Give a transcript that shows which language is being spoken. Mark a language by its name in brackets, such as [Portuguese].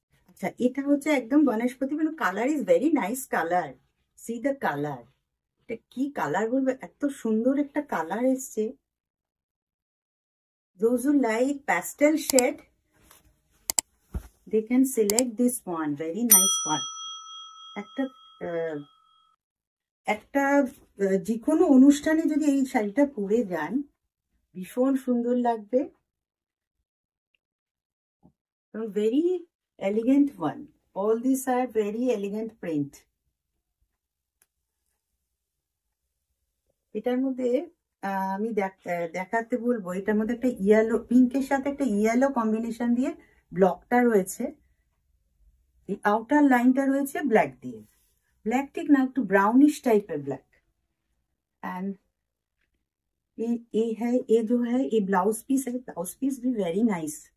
[Bangla] আচ্ছা, এটা হচ্ছে একদম বনস্পতি, মানে [English] Colour is very nice colour. See the colour, [Bangla] এটা কি কালার বলবো, এত সুন্দর একটা কালার এসছে। [English] those who like pastel shade they can select this one, very nice one। [Bangla] একটা যে কোনো অনুষ্ঠানে যদি এই শাড়িটা পরে যান ভীষণ সুন্দর লাগবে, [English] Very elegant one. All this are very elegant print. [Bangla] এটার মধ্যে আমি দেখাতে বলবো, এটার মধ্যে একটা ইয়েলো, পিঙ্কের সাথে একটা ইয়েলো কম্বিনেশন দিয়ে ব্লকটা রয়েছে, এই আউটার লাইনটা রয়েছে ব্ল্যাক দিয়ে, ব্ল্যাক ঠিক না একটু [Hindi] ब्राउनिश टाइप है ब्लैक। एंड ये है, ये जो है ये ब्लाउज पीस है, ब्लाउज पीस भी [English] Very nice.